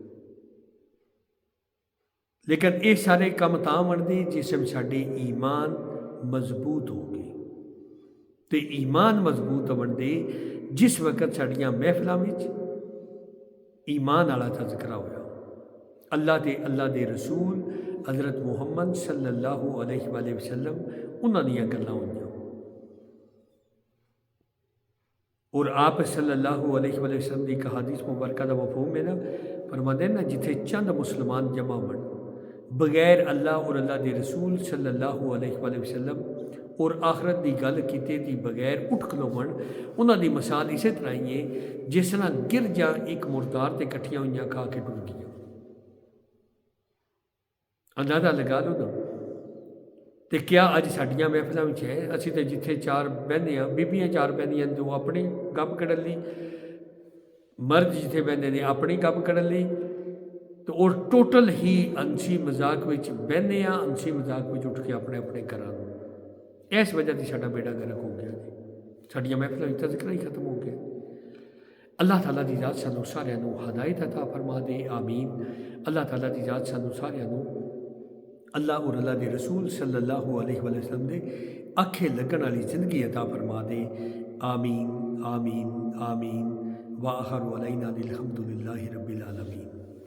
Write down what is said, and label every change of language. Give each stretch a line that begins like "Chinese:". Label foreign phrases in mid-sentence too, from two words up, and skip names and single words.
Punjabi: لیکن یے سارے کام تاں بنتے جسم ساڈے ایمان مضبوط ہو گئے. تو ایمان مضبوط بنتے جس وقت ساڈیاں محفلوں میں ایمان والا تذکرہ ہویا، اللہ کے رسول حضرت محمد
Arabic: صلی اللہ علیہ وآلہ وسلم
Punjabi: انہاں دیاں گلاں ہوئیاں، اور آپ
Arabic: صلی اللہ علیہ وآلہ وسلم
Punjabi: دی ایک حدیث مبارکہ دا مفہوم ہے نا، فرماتے ہیں نا جتھے چند مسلمان جمع ہون بغیر اللہ اور اللہ دے رسول
Arabic: صلی اللہ علیہ وآلہ وسلم
Punjabi: اور آخرت دی گل کیتے دی بغیر اٹھ کھلوون، انہاں دی مثال اسی طرح ہی ہے جس طرح گرجا ایک مردار تے کٹھیاں ہوئیاں کھا کے ٹر گیا۔ اندازہ لگا لو نا، تے کیا اج ساڈیاں محفلاں وچ ہے اسی تے جتھے چار بہنے ہاں بیبیاں چار بہنیاں تو اپنی گپ کڈن لی، مرد جتھے بہندے نے اپنی گپ کڈن لی، تو اور ٹوٹل ہی ہنسی مذاق وچ بہنے ہاں، ہنسی مذاق وچ اٹھ کے اپنے اپنے گھراں نوں، اس وجہ تے ساڈا بیڑا گرک ہو گیا جی، ساڈیاں محفلاں وچ تذکرہ ہی ختم ہو گیا۔ اللہ تعالیٰ دی ذات سانوں سارے نوں ہدایت عطا فرما دے، آمین۔ اللہ تعالیٰ دی ذات سانوں سارے نوں اللہ اور اللہ دے رسول
Arabic: صلی اللہ علیہ وآلہ وسلم
Punjabi: دے آکھے لگن والی زندگی عطا فرما دے، آمین آمین آمین۔
Arabic: وآخر علینا الحمد للہ رب العالمین۔